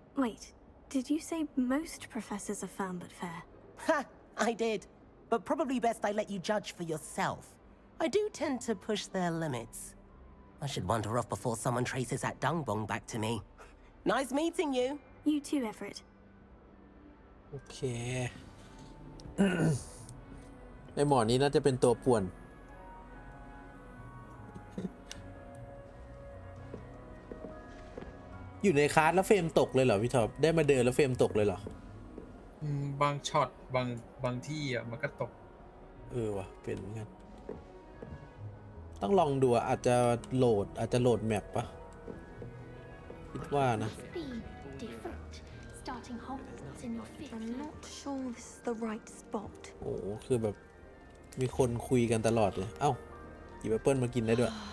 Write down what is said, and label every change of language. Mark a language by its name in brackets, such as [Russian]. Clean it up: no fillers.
[English] Wait, did you say most professors are firm but fair? Ha, I did. But probably best I let you judge for yourself. I do tend to push their limits. I should wander off before someone traces that dung bomb back to me. Nice meeting you. You too, Everett. [Thai] โอเค ในหมอนี้น่าจะเป็นตัวป่วนอยู่ในคลาสแล้วเฟรมตกเลยเหรอพี่ท็อปได้มาเดินแล้วเฟรมตกเลยเหร อบางช็อตบางที่อ่ะมันก็ตก ว่ะเป็นเหมือนกันต้องลองดูอาจจะโหลดแมปปะคิดว่านะ [English] Starting Hogwarts in your fifth. I'm not sure this is the right spot. [Thai] โอ้คือแบบมีคนคุยกันตลอดเลยเอ้าหยิบแอปเปิ้ลมากินได้ด้วย